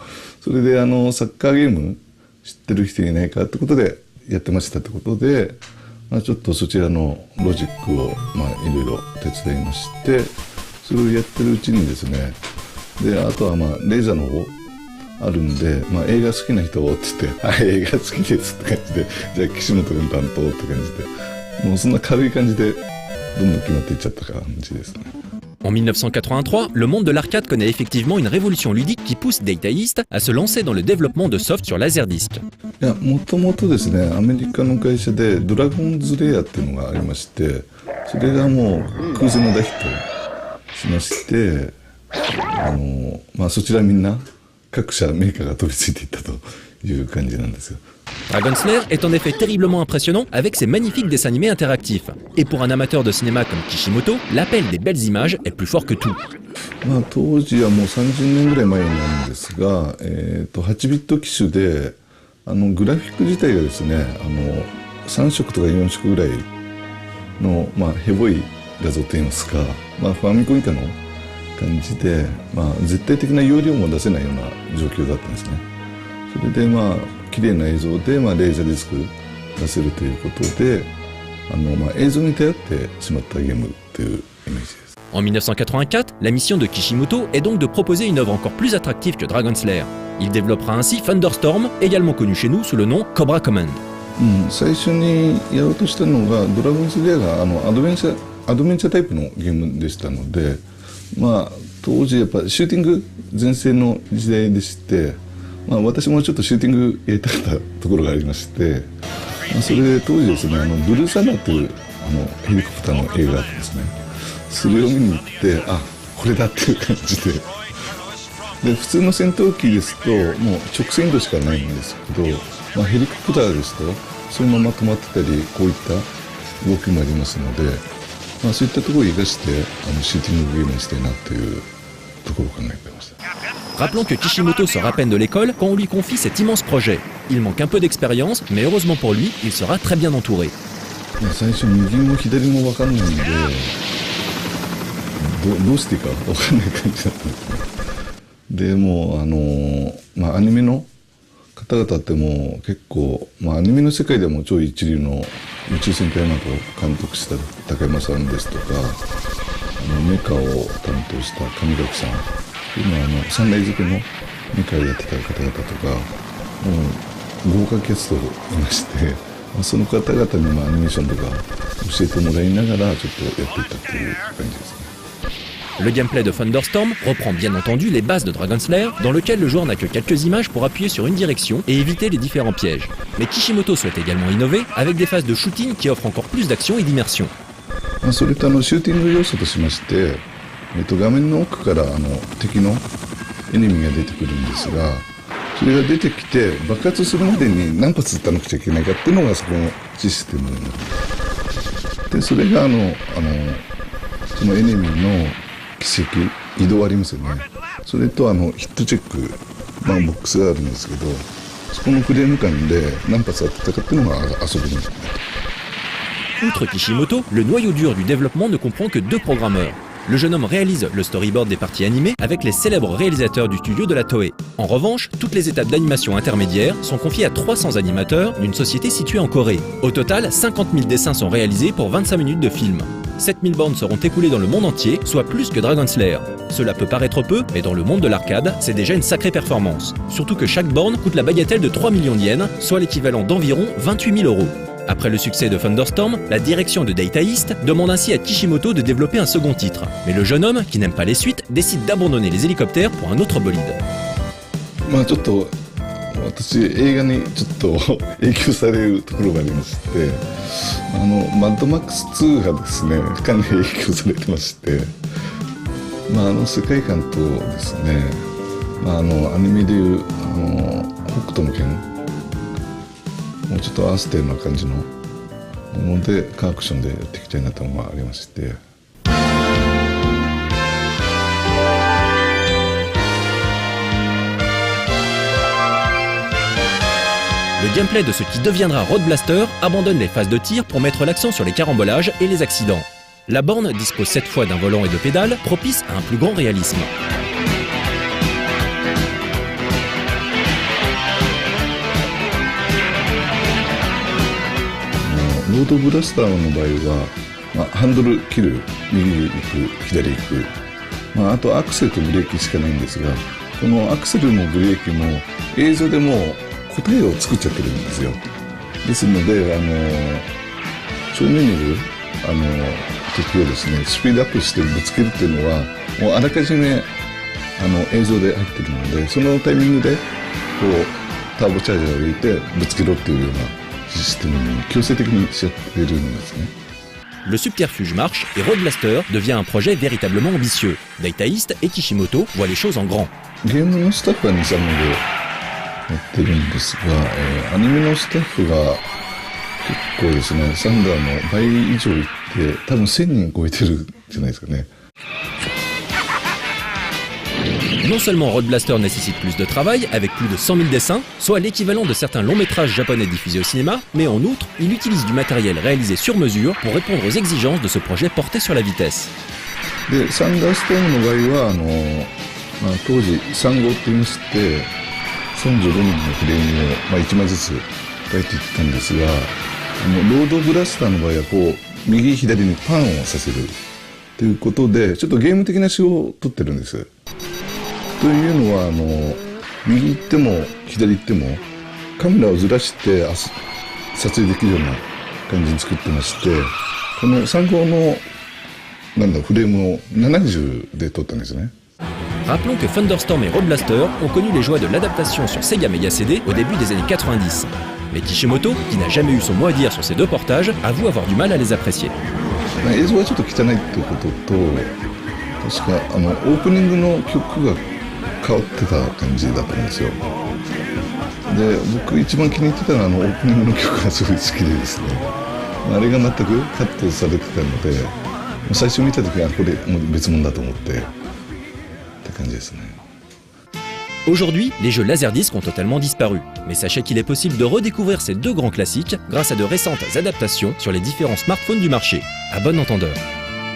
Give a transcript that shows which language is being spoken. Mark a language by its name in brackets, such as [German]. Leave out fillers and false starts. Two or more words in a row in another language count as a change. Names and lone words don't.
[Japanese] それでサッカーゲーム知ってる人いないかってことでやってましたってことで、ちょっとそちらのロジックをいろいろ手伝いまして、それをやってるうちにですね、であとはレーザーの方あるんで、映画好きな人って言って「はい映画好きです」って感じで「じゃあ岸本君担当」って感じで、もうそんな軽い感じでどんどん決まっていっちゃった感じですね。 [French] En 1983, le monde de l'arcade connaît effectivement une révolution ludique qui pousse Data East à se lancer dans le développement de soft sur Laserdisc. [Japanese] いや、もともとですね、アメリカの会社でドラゴンズレイヤーっていうのがありまして、それがもう空前の大ヒットしまして、そちらみんな各社メーカーが飛びついていったという感じなんですよ。 [French] Dragon Slayer est en effet terriblement impressionnant avec ses magnifiques dessins animés interactifs. Et pour un amateur de cinéma comme Kishimoto, l'appel des belles images est plus fort que tout. [Japanese] 当時はもう30年ぐらい前になるんですが、8ビット機種でグラフィック自体がですね、3色とか4色ぐらいの、ヘボい画像といいますか、ファミコン以下の感じで、絶対的な容量も出せないような状況だったんですね。それで綺麗な映像で、レーザーディスク出せるということで、映像に頼ってしまったゲームというイメージです。 [French] En 1984, la mission de Kishimoto est donc de proposer une œuvre encore plus attractive que Dragon Slayer. Il développera ainsi Thunderstorm, également connu chez nous sous le nom Cobra Command. [Japanese] 最初にやろうとしたのがドラゴンズレイヤーがアドベンチャータイプのゲームでしたので、当時やっぱシューティング全盛の時代でして、私もちょっとシューティングやりたかったところがありまして、それで当時ですね、ブルーサンダーというヘリコプターの映画があってですね、それを見に行って、これだっていう感じで、普通の戦闘機ですともう直線移動しかないんですけど、ヘリコプターですとそのまま止まってたり、こういった動きもありますので、そういったところを生かしてシューティングゲームにしたいなというところを考えてました。 [French] Rappelons que Kishimoto sort à peine de l'école quand on lui confie cet immense projet. Il manque un peu d'expérience, mais heureusement pour lui, il sera très bien entouré. [Japanese] 最初右も左も分かんないんで、どうしていいか分かんない感じだったんですね。でもアニメの方々ってもう結構、アニメの世界でも超一流の宇宙戦隊などを監督した高山さんですとか、メカを担当した上垣さん、今サンライズ系のメカをやってた方々とか、もう豪華キャストいまして、その方々にアニメーションとか教えてもらいながらちょっとやっていったっていう感じですね。 [French] Le gameplay de Thunderstorm reprend bien entendu les bases de Dragon Slayer, dans lequel le joueur n'a que quelques images pour appuyer sur une direction et éviter les différents pièges. Mais Kishimoto souhaite également innover avec des phases de shooting qui offrent encore plus d'action et d'immersion. [Japanese] それとシューティング要素としまして、画面の奥から敵のエネミーが出てくるんですが、それが出てきて爆発するまでに何発撃たなくちゃいけないかっていうのがそこのシステムになって、でそれがそのエネミーの軌跡移動ありますよね。それとヒットチェック、ボックスがあるんですけど、そこのフレーム感で何発当てたかっていうのが遊びになって。 [French] Outre Kishimoto, le noyau dur du développement ne comprend que 2 programmeurs. Le jeune homme réalise le storyboard des parties animées avec les célèbres réalisateurs du studio de la Toei. En revanche, toutes les étapes d'animation intermédiaires sont confiées à 300 animateurs d'une société située en Corée. Au total, 50 000 dessins sont réalisés pour 25 minutes de film. 7000 bornes seront écoulées dans le monde entier, soit plus que Dragon Slayer. Cela peut paraître peu, mais dans le monde de l'arcade, c'est déjà une sacrée performance. Surtout que chaque borne coûte la bagatelle de 3 millions de yens, soit l'équivalent d'environ 28 000 €. Après le succès de Thunderstorm, la direction de Data East demande ainsi à Kishimoto de développer un second titre. Mais le jeune homme, qui n'aime pas les suites, décide d'abandonner les hélicoptères pour un autre bolide. [Japanese] まあちょっと私映画にちょっと影響されるところがありまして、マッドマックス2がですねかなり影響されてまして、世界観とですね、アニメでいう北斗の拳もうちょっと合わせたような感じのものでカーアクションでやっていきたいなと思いまして。 [French] Le gameplay de ce qui deviendra Road Blaster abandonne les phases de tir pour mettre l'accent sur les carambolages et les accidents. La borne dispose cette fois d'un volant et de pédales, propice à un plus grand réalisme. [Japanese] ロードブラスターの場合は、ハンドル切る、右行く、左行く、あとアクセルとブレーキしかないんですが、このアクセルもブレーキも映像でも答えを作っちゃってるんですよ。ですので正面にいる敵をですねスピードアップしてぶつけるっていうのはもうあらかじめ映像で入ってるので、そのタイミングでこうターボチャージャーを入れてぶつけろっていうようなシステムに強制的にしちゃってるんですね。 [French] Le subterfuge marche et Road Blaster devient un projet véritablement ambitieux. Data East et Kishimoto voient les choses en grand. [Japanese] ゲームのスタッフは2、3名でやってるんですが、アニメのスタッフが結構ですね、サンダーの倍以上いって多分1000人超えてるんじゃないですかね。 [French] Non seulement Road Blaster nécessite plus de travail, avec plus de 100 000 dessins, soit l'équivalent de certains longs métrages japonais diffusés au cinéma, mais en outre, il utilise du matériel réalisé sur mesure pour répondre aux exigences de ce projet porté sur la vitesse. [Japanese] で、サンダーストームの場合は当時3号って言いまして35人のフレームを、1枚ずつ書いていったんですが、ロードブラスターの場合はこう右左にパンをさせるということでちょっとゲーム的な手法を取ってるんです。というのは右行っても左行ってもカメラをずらして撮影できるような感じに作ってまして、この3号のフレームを70で撮ったんですね。 [French] Rappelons que Thunderstorm et Road Blaster ont connu les joies de l'adaptation sur Sega Mega CD au début des années 90. Mais Kishimoto, qui n'a jamais eu son mot à dire sur ces deux portages, avoue avoir du mal à les apprécier. [Japanese] 映像はちょっと汚いっていうことと、確かオープニングの曲が変わってた感じだったんですよ。で、僕一番気に入ってたのはオープニングの曲がすごい好きでですね、あれが全くカットされてたので、最初見た時はこれもう別物だと思ってって感じですね。 [French] Aujourd'hui, les jeux Laserdisc ont totalement disparu, mais sachez qu'il est possible de redécouvrir ces deux grands classiques grâce à de récentes adaptations sur les différents smartphones du marché. À bon entendeur.